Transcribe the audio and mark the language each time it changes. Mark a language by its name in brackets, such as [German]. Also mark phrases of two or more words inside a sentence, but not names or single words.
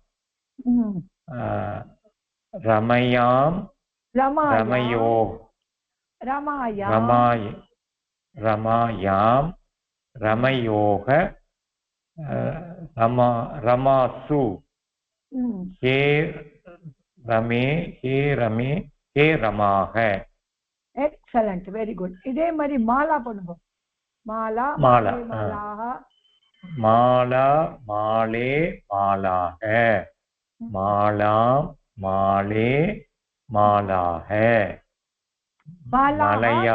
[Sanskrit] रमयां रमयोः रमायां रमयोः रमासु. हे रमे हे रमाः. [English] Excellent. Very good. [Tamil] இதே மாதிரி மாலா பண்ணுங்க. [Sanskrit] மாலா மாலா மாலாஹ. माला माले मालाः. मालाम् माले मालाः. மாலயா